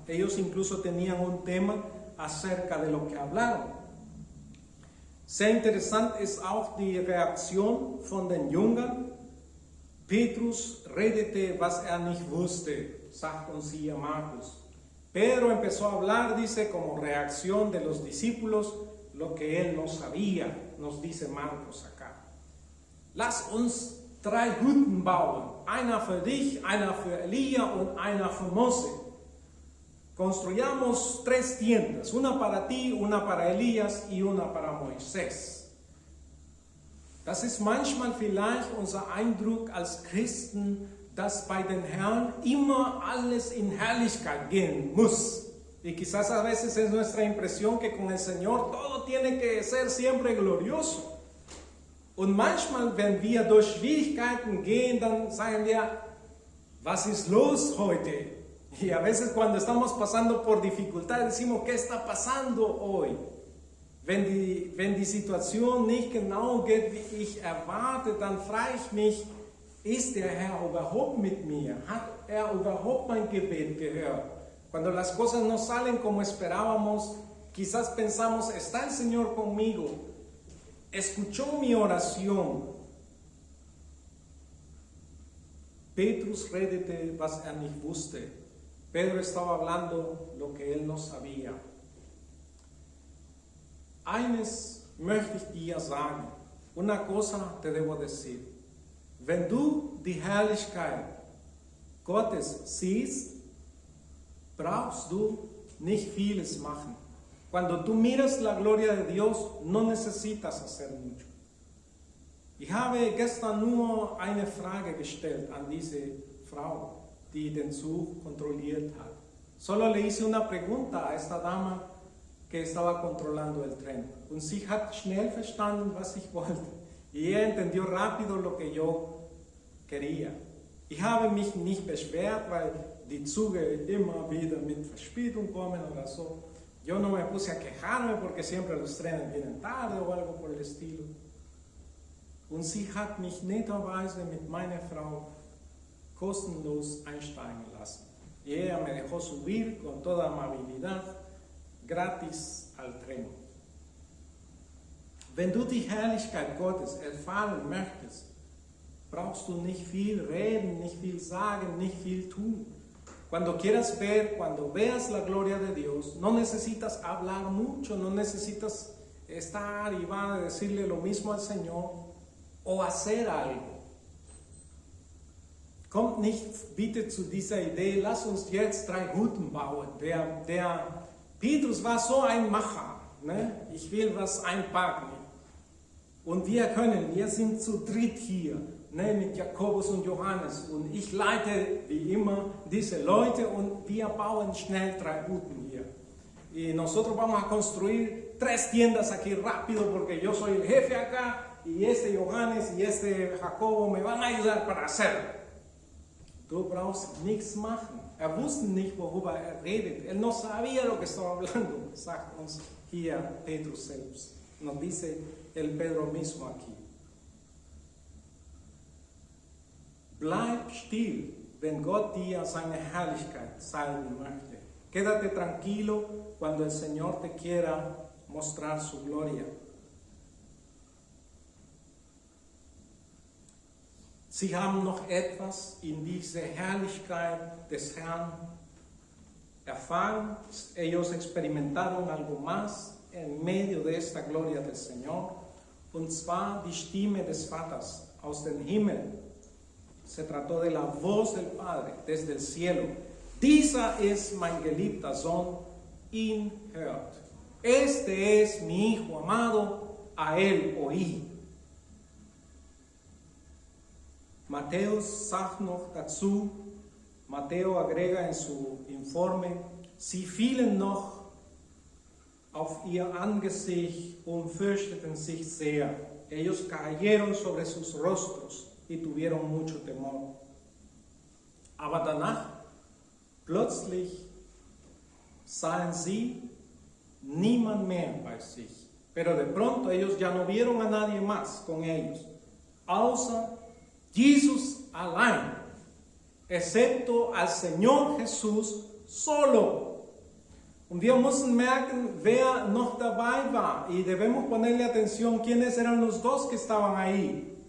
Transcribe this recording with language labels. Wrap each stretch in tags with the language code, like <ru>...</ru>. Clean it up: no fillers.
<es>Ellos incluso tenían un tema acerca de lo que hablaron.</es> <de>Sehr interessant ist auch die Reaktion von den Jüngern. Petrus redete, was nicht wusste, sagt uns hier Markus.</de> <es>Pedro empezó a hablar, dice, como reacción de los discípulos, lo que él no sabía, nos dice Marcos acá.</es> <de>Lass uns 3 Hütten bauen, einer für dich, einer für Elia und einer für Mose.</de> <es>Construyamos 3 tiendas, una para ti, una para Elías y una para Moisés.</es> <de>Das ist manchmal vielleicht unser Eindruck als Christen, dass bei den Herrn immer alles in Herrlichkeit gehen muss.</de> <es>Y quizás a veces es nuestra impresión que con el Señor todo tiene que ser siempre glorioso.</es> <de>Und manchmal, wenn wir durch Schwierigkeiten gehen, dann sagen wir, was ist los heute?</de> <es>Y a veces cuando estamos pasando por dificultades decimos, ¿qué está pasando hoy?</es> <de>Wenn die Situation nicht genau geht, wie ich erwarte, dann frage ich mich, ist der Herr überhaupt mit mir? Hat überhaupt mein Gebet gehört?</de> <es>Cuando las cosas no salen como esperábamos, quizás pensamos, ¿está el Señor conmigo? ¿Escuchó mi oración?</es> <de>Petrus redete, was nicht wusste.</de> <es>Pedro estaba hablando lo que él no sabía.</es> <de>Eines möchte ich dir sagen.</de> <es>Una cosa te debo decir.</es> <de>Wenn du die Herrlichkeit Gottes siehst, brauchst du nicht vieles machen.</de> <es>Cuando tú miras la gloria de Dios, no necesitas hacer mucho.</es> <de>Ich habe gestern nur eine Frage gestellt an diese Frau, die den Zug kontrolliert hat.</de> <es>Solo le hice una pregunta a esta dama que estaba controlando el tren.</es> <de>Und sie hat schnell verstanden, was ich wollte.</de> <es>Y ella entendió rápido lo que yo quería.</es> <de>Ich habe mich nicht beschwert, weil die Züge immer wieder mit Verspätung kommen oder so.</de> <es>Yo no me puse a quejarme porque siempre los trenes vienen tarde o algo por el estilo.</es> <de>Und sie hat mich netterweise mit meiner Frau kostenlos einsteigen lassen.</de> <es>Y ella me dejó subir con toda amabilidad, gratis al tren.</es> <de>Wenn du die Herrlichkeit Gottes erfahren möchtest, brauchst du nicht viel reden, nicht viel sagen, nicht viel tun.</de> <es>Cuando veas la gloria de Dios, no necesitas hablar mucho, no necesitas estar y va a decirle lo mismo al Señor o hacer algo.</es> <de>Kommt nicht bitte zu dieser Idee, lass uns jetzt 3 Hütten bauen. Der Petrus war so ein Macher, ne? Ich will was einpacken. Und wir sind zu dritt hier, ne, mit Jakobus und Johannes. Und ich leite wie immer diese Leute und wir bauen schnell 3 Hütten hier.</de> <es>Y nosotros vamos a construir 3 tiendas aquí rápido porque yo soy el jefe acá y este Johannes y este Jacobo me van a ayudar para hacerlo.</es> <de>Du brauchst nichts machen. Wusste nicht, worüber redet.</de> <es>No sabía lo que estaba hablando,</es> <de>sagt uns hier Petrus selbst.</de> <es>Nos dice el Pedro mismo aquí.</es> <de>Bleib still, wenn Gott dir seine Herrlichkeit zeigen möchte.</de> <es>Quédate tranquilo cuando el Señor te quiera mostrar su gloria.</es> <de>Sie haben noch etwas in diese Herrlichkeit des Herrn erfahren.</de> <es>Ellos experimentaron algo más en medio de esta gloria del Señor.</es> <de>Und zwar die Stimme des Vaters aus dem Himmel.</de> <es>Se trató de la voz del Padre desde el cielo.</es> <de>Dieser ist mein geliebter Sohn, ihn hört.</de> <es>Este es mi Hijo amado, a él oí.</es> <de>Matthäus sagt noch dazu,</de> <es>Matthäus agrega en su informe,</es> <de>sie fielen noch auf ihr Angesicht und fürchteten sich sehr.</de> <es>Ellos cayeron sobre sus rostros y tuvieron mucho temor.</es> <de>Aber danach, plötzlich, sahen sie niemand mehr bei sich.</de> <es>Pero de pronto ellos ya no vieron a nadie más con ellos,</es> <de>außer Jesus allein,</de> <es>excepto al Señor Jesús solo.</es> <de>Und wir müssen merken, wer noch dabei war.</de> <es>Y debemos ponerle atención quiénes eran los dos que estaban ahí.</es>